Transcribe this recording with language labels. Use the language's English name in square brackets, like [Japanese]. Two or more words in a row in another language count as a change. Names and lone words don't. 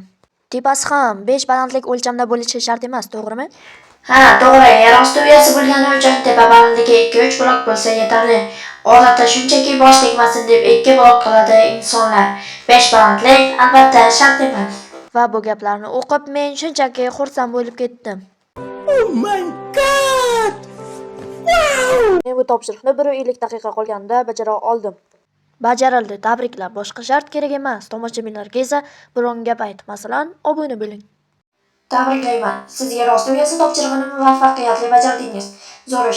[Uzbek] Tepasi ham 5 balandlik o'lchamda bo'lishi shart emas, to'g'rimi? Ha, to'g'ri. Yer osti uyasi bo'lgani uchun tepa balandligi 2-3 blok bo'lsa yetarli. Odatda shunchaki bosh tegmasin deb 2 blok qiladi insonlar. 5 balandlik albatta shart emas. Va bu gaplarni o'qib men shunchaki xursand bo'lib ketdim. [English] Oh my god! Wow! [Uzbek] Men bu topshiriqni 150 daqiqa qolganda bajara oldim. Bajarildi, tabriklar. Boshqa shart kerak emas. Tomoshabinlarga esa biron gap ayt, masalan, obuna bo'ling. Tabriklayman. Siz yer osti uyasi topshirig'ini muvaffaqiyatli bajardingiz. Zo'r ish.